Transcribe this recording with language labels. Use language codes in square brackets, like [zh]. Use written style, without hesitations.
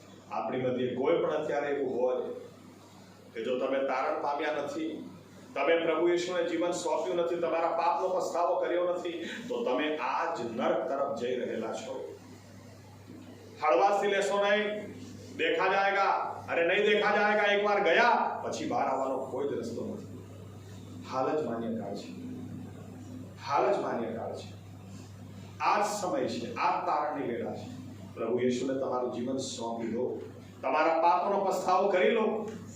[gu] આપણી મધ્યે કોઈ પણ અત્યારે એવું હોય કે જો તમે તારણ પામ્યા નથી, તમે પ્રભુ ઈસુને જીવન સોંપ્યું નથી, તમારા પાપનો પસ્તાવો કર્યો નથી, તો તમે આ જ નર્ક તરફ જઈ રહેલા છો. હળવાશથી લેશો નહીં. [hi] देखा जाएगा, अरे नहीं देखा जाएगा. एक बार गया [gu] પછી બહાર આવવાનો કોઈ જ રસ્તો નથી. હાલ જ માન્ય કાળ છે, હાલ જ માન્ય કાળ છે. આ જ સમય છે, આ જ તારણની વેળા છે. પ્રભુ ઈસુને તમારું જીવન સોંપી દો, તમારા પાપનો પસ્તાવો કરી લો.